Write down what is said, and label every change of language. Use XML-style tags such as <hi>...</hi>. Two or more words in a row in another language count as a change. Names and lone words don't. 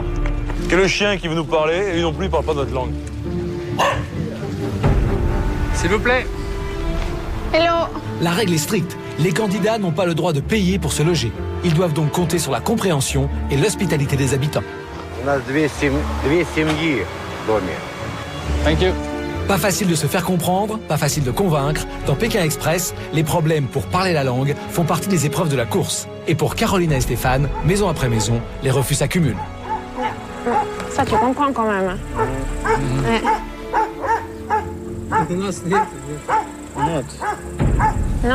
<fr>Quel est le chien qui veut nous parler et lui non plus il parle pas notre langue. S'il vous plaît.</fr> <en>Hello.</en> <fr>La règle est stricte. Les candidats n'ont pas le droit de payer pour se loger. Ils doivent donc compter sur la compréhension et l'hospitalité des habitants. On a deux</fr> <ru>семьи в доме.</ru> <en>Thank you.</en> <fr>Pas facile de se faire comprendre, pas facile de convaincre. Dans Pékin Express, les problèmes pour parler la langue font partie des épreuves de la course. Et pour Carolina et Stéphane, maison après maison, les refus s'accumulent. Ça, tu comprends quand même. Ouais. Non.</fr>